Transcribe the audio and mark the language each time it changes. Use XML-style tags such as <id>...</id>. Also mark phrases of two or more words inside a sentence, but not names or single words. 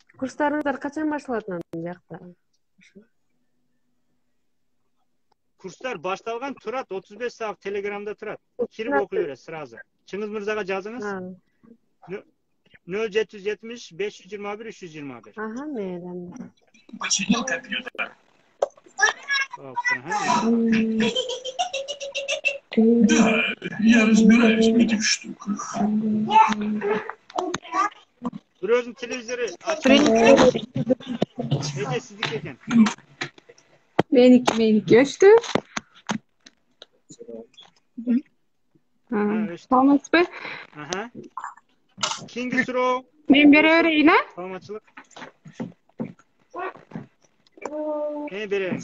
<ky>Курстарыңыздар качан башталат анан жакта? Курстар башталган, турат 35 саат Телеграмда турат. Кирип окуй берет сразу. Чыңгыз мырзага жазыңыз. 0770 521 321. Ага, мейли.</ky> <ru>Починил компьютер. Да, я разбираюсь в этих штуках.</ru> <ky>Бирөөзүн телевизору эже сиздики экен. Meniki өчтү. Саламатсызбы? Аха. Кийинки суроо. Мен бере берейин, а? Саламатчылык. Берейин.</ky>